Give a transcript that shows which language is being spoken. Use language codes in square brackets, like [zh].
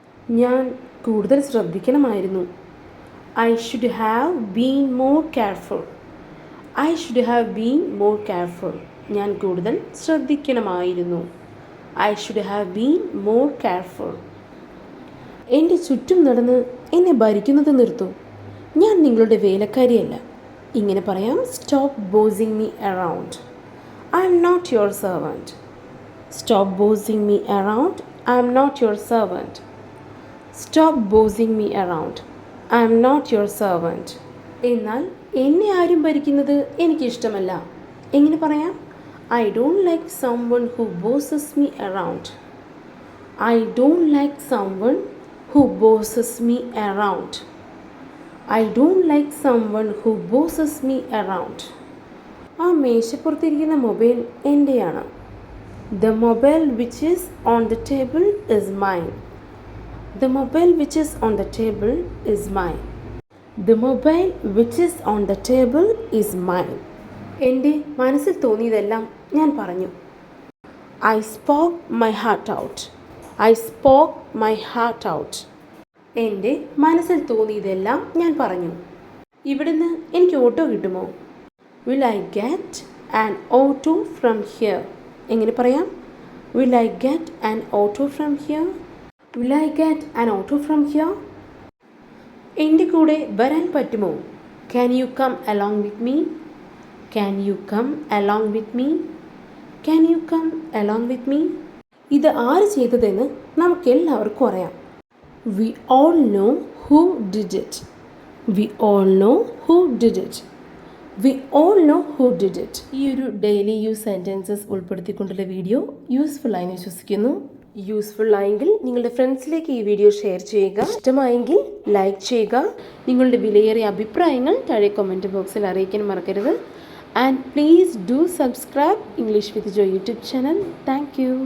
[ml] ഞാൻ കൂടുതൽ ശ്രദ്ധിക്കണമായിരുന്നു. [en] I should have been more careful. I should have been more careful. [ml] ഞാൻ കൂടുതൽ ശ്രദ്ധിക്കണമായിരുന്നു. [en] I should have been more careful. [ml] എൻ്റെ ചുറ്റും നടന്ന് എന്നെ ഭരിക്കുന്നത് നിർത്തൂ. ഞാൻ നിങ്ങളുടെ വേലക്കാരിയല്ല. ഇങ്ങനെ പറയാം. [en] Stop bossing me around. I am not your servant. Stop bossing me around. I am not your servant. Stop bossing me around. I am not your servant. [ml] എന്നാൽ എന്നെ ആരും ഭരിക്കുന്നത് എനിക്കിഷ്ടമല്ല. എങ്ങനെ പറയാം? [en] I don't like someone who bosses me around. I don't like someone who bosses me around. I don't like someone who bosses me around. [ml] ആ മേശപ്പുറത്തിരിക്കുന്ന mobile എൻ്റെയാണ്. [en] The mobile which is on the table is mine. The mobile which is on the table is mine. The mobile which is on the table is mine. [ml] എൻ്റെ മനസ്സിൽ തോന്നിയതെല്ലാം ഞാൻ പറഞ്ഞു. [en] I spoke my heart out. I spoke my heart out. [ml] എൻ്റെ മനസ്സിൽ തോന്നിയതെല്ലാം ഞാൻ പറഞ്ഞു. ഇവിടുന്ന് എനിക്ക് ഓട്ടോ കിട്ടുമോ? [en] Will I get an auto from here? [ml] എങ്ങനെ പറയാം? [en] Will I get an auto from here? Will I get an auto from here? [ml] എൻ്റെ കൂടെ വരാൻ പറ്റുമോ? [en] Can you come along with me? Can you come along with me? Can you come along with me? [ml] ഇത് ആര് ചെയ്തതെന്ന് നമുക്കെല്ലാവർക്കും അറിയാം. [en] We all know who did it. We all know who did it. We all know who did it. [ml] ഈ ഒരു daily use sentences ഉൾപ്പെടുത്തിക്കൊണ്ടുള്ള video useful ആയി വിശ്വസിക്കുന്നു. Useful ആയെങ്കിൽ നിങ്ങളുടെ ഫ്രണ്ട്സിലേക്ക് ഈ വീഡിയോ ഷെയർ ചെയ്യുക. ഇഷ്ടമായെങ്കിൽ ലൈക്ക് ചെയ്യുക. നിങ്ങളുടെ വിലയേറിയ അഭിപ്രായങ്ങൾ താഴെ കമൻറ്റ് ബോക്സിൽ അറിയിക്കാൻ മറക്കരുത്. [en] And please do subscribe English with Joy YouTube channel. Thank you.